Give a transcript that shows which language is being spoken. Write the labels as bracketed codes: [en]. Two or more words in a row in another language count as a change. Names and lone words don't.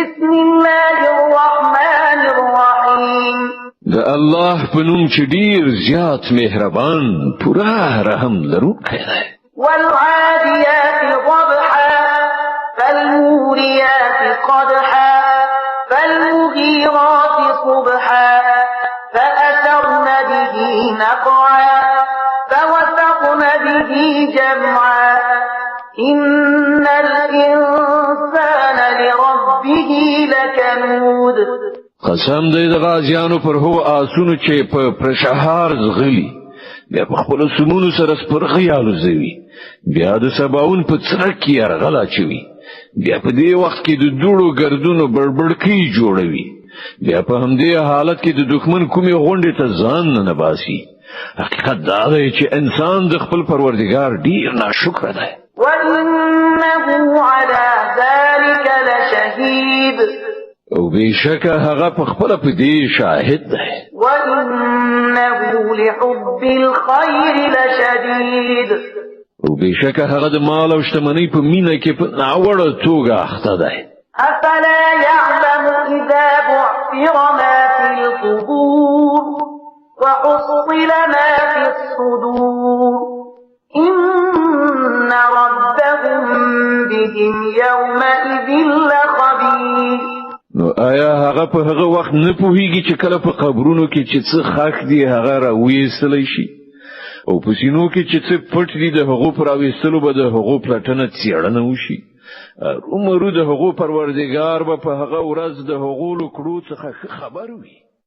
[ar] بسم الله الرحمن الرحيم [ps] د الله په نوم چې ډیر زیات مهربان پورا رحم لرونکی دی. [ar] والعاديات ضبحا فالموريات قدحا فالمغيرات صبحا فأثرن به نقعا فوسطن به جمعا إن الإنسان لربه لكنود. [ps] قسم دی د غازیانو پر هو آسونو چې په پرشهار زغلی بیا په خپل سمونو سره سپرغي الوزوي بیا د سباون په څرک کې ارغلا چوي بیا په دې وخت کې د دوړو ګردونو بړبړکی جوړوي بیا په همدې حالت کې د دښمن کومي غونډې ته ځان نه باسي. حقیقت دا دی چې انسان د خپل پروردګار ډیر ناشکر دی. [ar] وإنه على ذلك لشهيد. [ps] او بشکه هغه په خپل په دې شاهد دی. [ar] وإنه لحب الخير لشديد. [ps] او بشکه هغه د مال او شتمنۍ په مینه کې په ناوړه توګه اخته دی. [ar] أفلا يعلم إذا بعثر ما في القبور وحصل ما في الصدور إن ربهم بهم يومئذ لخبير. [ps] نو آیا هغه په هغه وخت نه پوهیږي چې کله په قبرونو کې چې څه خاک دی هغه راوېستلی شي او په سینو کې چې څه پټ دي د هغو پر راوېستلو به د هغو پلټنه څېړنه وشي. عمرو د هغو پروردګار به په هغه ورځ د هغو له کړو څخه خبر وي.